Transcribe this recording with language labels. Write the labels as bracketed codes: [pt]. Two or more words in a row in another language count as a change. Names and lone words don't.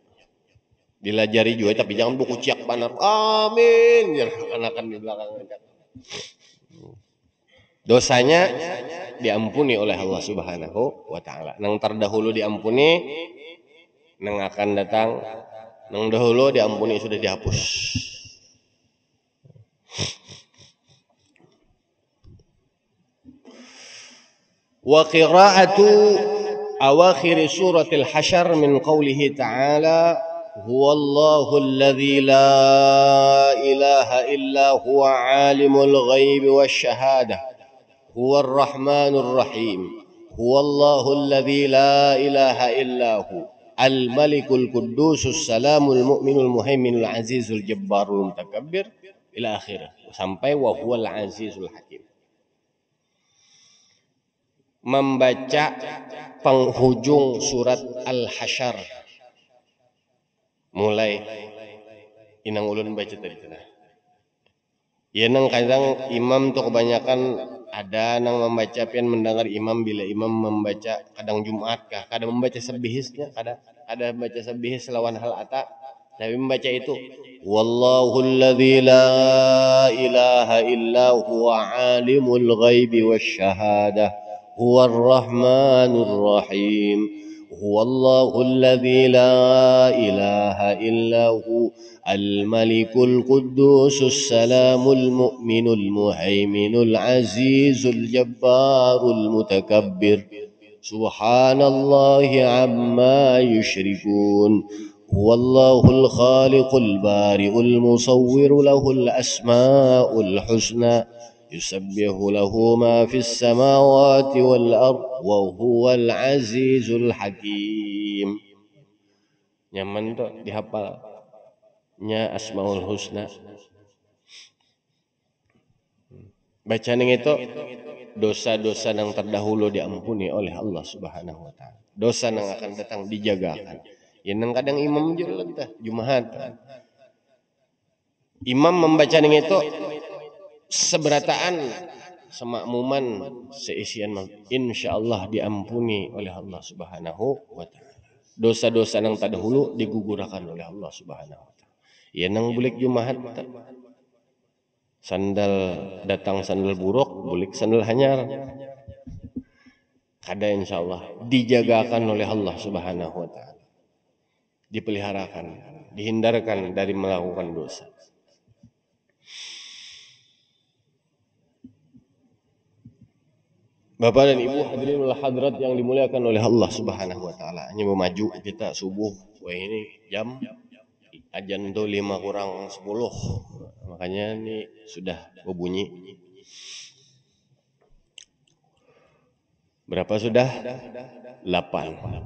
[bjn] Dilajari juga tapi jangan buku ciak banar. Amin. Biar kakanakan di belakang nancak. Dosanya diampuni oleh Allah [ar] سبحانه وتعالى. [bjn] Nang terdahulu diampuni, nang akan datang, nang dahulu diampuni sudah dihapus. [ar] وقراءة أواخر سورة الحشر من قوله تعالى هو الله الذي لا إله إلا هو عالم الغيب والشهادة هو الرحمن الرحيم هو الله الذي لا إله إلا هو الملك القدوس السلام المؤمن المهيمن العزيز الجبار المتكبر إلى آخر sampai وهو العزيز الحكيم. [bjn] Membaca penghujung surat Al-Hasyr mulai inang ulun baca tadi teh. Ya nang kadang imam tuh kebanyakan ada nang membaca pian mendengar imam bila imam membaca kadang Jumat kah, kadang membaca sabihisnya, ada membaca sabihis lawan [ar] هل أتى, [bjn] tapi membaca itu [ar] والله الذي لا إله إلا هو عالم الغيب والشهادة هو الرحمن الرحيم هو الله الذي لا إله إلا هو الملك القدوس السلام المؤمن المهيمن العزيز الجبار المتكبر سبحان الله عما يشركون هو الله الخالق البارئ المصور له الأسماء الحسنى يسبح له ما في السماوات والأرض وهو العزيز الحكيم. [bjn] Nyaman tuh dihafalnya [ar] الأسماء الحسنى. [bjn] Bacaan itu dosa-dosa yang terdahulu diampuni oleh Allah [ar] سبحانه وتعالى. [bjn] Dosa yang akan datang dijagakan. Ya nang kadang imam jalan tah Jumahat. Imam membaca itu seberataan semakmuman seisian insyaallah diampuni oleh Allah [ar] سبحانه وتعالى. [bjn] Dosa-dosa yang terdahulu digugurkan oleh Allah [ar] سبحانه وتعالى. [bjn] Ya nang bulik Jumahat sandal datang sandal buruk, bulik sandal hanyar. Kada insyaallah dijagakan oleh Allah [ar] سبحانه وتعالى. [bjn] Dipeliharakan, dihindarkan dari melakukan dosa. Bapak dan Ibu [ar] الحاضرين والحاضرات [bjn] yang dimuliakan oleh Allah [ar] سبحانه وتعالى. [bjn] Hanya memaju kita subuh. Wah ini jam ajan tuh 5:50. Makanya ini sudah berbunyi. Berapa sudah? 8.